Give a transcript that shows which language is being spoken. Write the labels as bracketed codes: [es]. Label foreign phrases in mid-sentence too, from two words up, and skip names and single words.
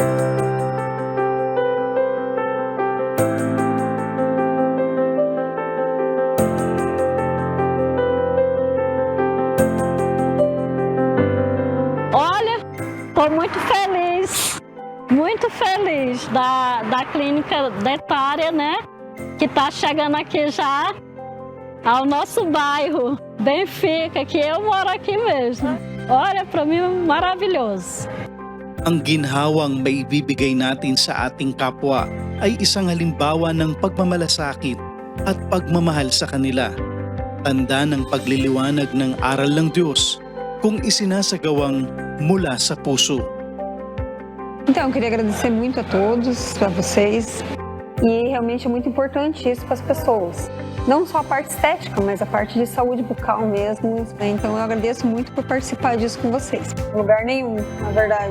[pt] Olha, estou muito feliz da clínica dentária, né? Que está chegando aqui já ao nosso bairro, Benfica, que eu moro aqui mesmo. Olha, para mim é maravilhoso. [tl] Ang ginhawang maibibigay natin sa ating kapwa ay isang halimbawa ng pagmamalasakit at pagmamahal sa kanila. Tanda ng pagliliwanag ng aral ng Diyos kung isinasagawang mula sa puso. [pt] Então, eu queria agradecer muito a todos, a vocês. E realmente é muito importante isso para as pessoas. Não só a parte estética, mas a parte de saúde bucal mesmo. Então eu agradeço muito por participar disso com vocês. Em lugar nenhum, na verdade.